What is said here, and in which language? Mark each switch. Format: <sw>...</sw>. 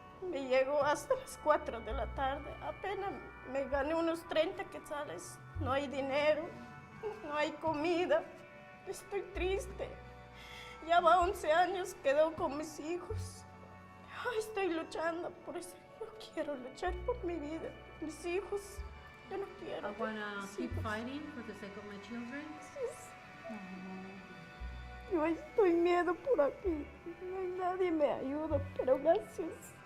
<es>Me llegó hasta las 4 de la tarde. Apenas me gané unos 30 quetzales. No hay dinero, no hay comida. Estoy triste. Ya va 11 años, quedó con mis hijos. Ay, estoy luchando por eso. Yo quiero luchar por mi vida, mis hijos. Yo no quiero.</es> <en>I wanna keep fighting for the sake of my children.</en> <es>Yo estoy miedo por aquí. No hay nadie me ayuda, pero gracias.</es>